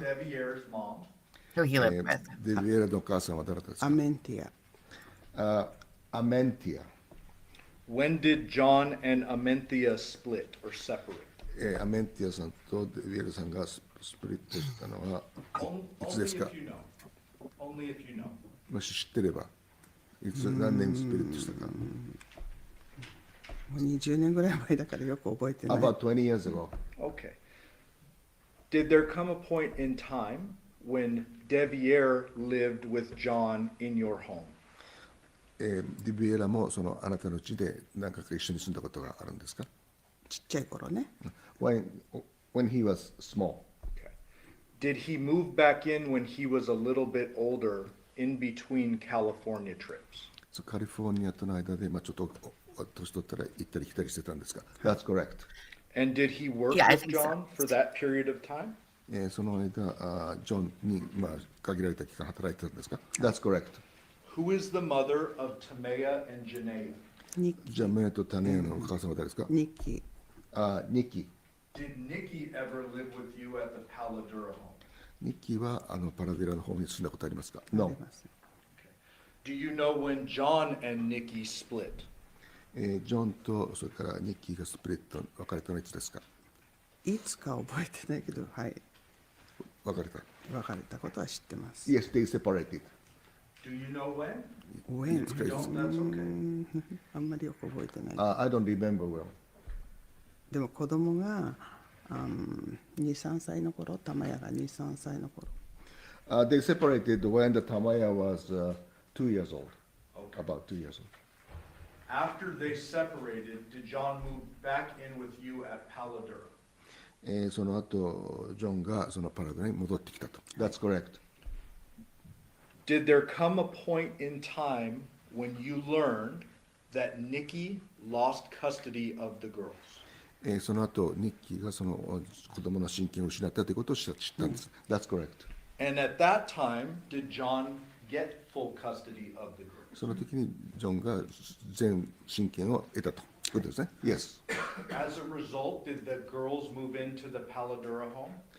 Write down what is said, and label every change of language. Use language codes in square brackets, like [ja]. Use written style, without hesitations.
[en] Devier's mom. who he lived with. [ja] デビエラのお母さんは誰だったですか？アメンティア。 [en] Amentia. When did John and Amenthea split or separate? [ja] アメンティアさんとデビエラさんがスプリットしたのは [en] Only [ja] いつですか？ [en] if you know. Only if you know. [ja] もし知ってれば。いつ何年スピリットしたか。もう20年ぐらい前だからよく覚えてない。 [en] About 20 years ago. Okay. Did there come a point in time when Devyn lived with John in your home? [ja] ディビエラもそのあなたの家で何回か一緒に住んだことがあるんですか？ちっちゃい頃ね。 [en] when he was small. Okay. Did he move back in when he was a little bit older in between California trips? [ja] カリフォルニアとの間で、ちょっと年取ったら行ったり来たりしてたんですか？ [en] That's correct. And did he work Yeah, I with think so. John for that period of time? [ja] その間、ジョンに、限られた期間働いてたんですか？ [en] That's correct. Who is the mother of Tamea and Janaea? [ja] じゃあ、メイとタネのお母さんは誰ですか？ニッキー。ニッキー。 [en] Did Nikki ever live with you at the Paladura home? [ja] ニッキーはパラデラの方に住んだことありますか？あり [en] No. [ja] ます。 [en] Do you know when John and Nikki split? [ja] ジョンとそれからニッキーがスプリット別れたのはいつですか？いつか覚えてないけど、はい。別れた。別れたことは知ってます。 [en] Yes, they separated. Do you know when? [ja] 応援 [en] It's crazy. That's okay. [ja] あんまりよく覚えてない。 [en] I don't remember well. [ja] でも子供が2、3歳の頃、玉屋が2、3歳の頃。 [en] They separated when the Tamaya was 2 years old. Okay. About 2 years old. After they separated, did John move back in with you at Paladura? [ja] その後、ジョンがそのパラダに戻ってきたと。 [en] That's correct. Did there come a point in time when you learned that Nikki lost custody of the girls? [ja] その後、ニッキーがその子供の親権を失ったということを知ったんです。 [en] That's correct. And at that time, did John get full custody of the girls? [ja] その時にジョンが全親権を得たということですね。 [en] Yes. As a result, did the girls move into the Paladura home?